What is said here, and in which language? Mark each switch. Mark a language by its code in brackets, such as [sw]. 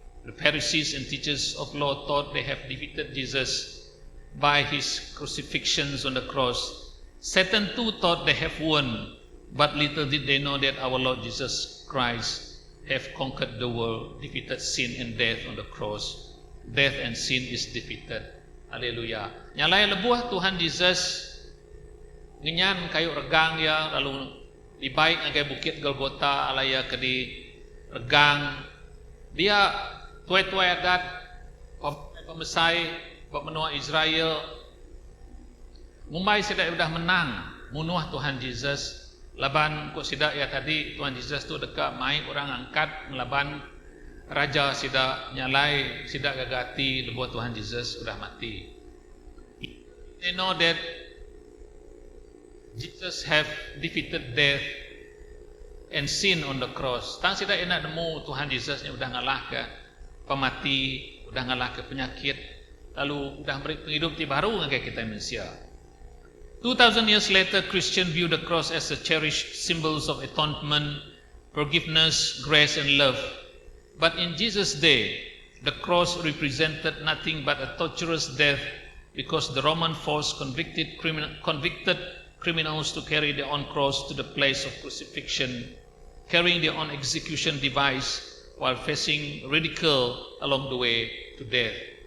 [en] The Pharisees and teachers of law thought they have defeated Jesus by his crucifixions on the cross. Satan too thought they have won, but little did they know that our Lord Jesus Christ have conquered the world, defeated sin and death on the cross. Death and sin is defeated. Haleluya. [iba] Nyalai lebuah Tuhan Yesus ngenyan kayu regang ya lalu dibaik ngagai bukit Golgotha alaya ke di regang dia tuai-tuai adat pemesai pemenua Israel Mumbai sidak sudah menang munuh Tuhan Yesus laban kok sidak ya tadi Tuhan Yesus tu dekat mai orang angkat melaban raja sidak nyalai sidak gagati lebuah Tuhan Yesus sudah mati. [en] They know that Jesus have defeated death and sin on the cross. [iba] Tang sidak enak nemu Tuhan Yesus yang udah ngalah ke pemati, udah ngalah ke penyakit, lalu udah beri penghidup baru ngagai kita manusia. [en] 2000 years later, Christians view the cross as a cherished symbols of atonement, forgiveness, grace, and love. But in Jesus' day, the cross represented nothing but a torturous death because the Roman force convicted criminals to carry their own cross to the place of crucifixion, carrying their own execution device while facing ridicule along the way to death.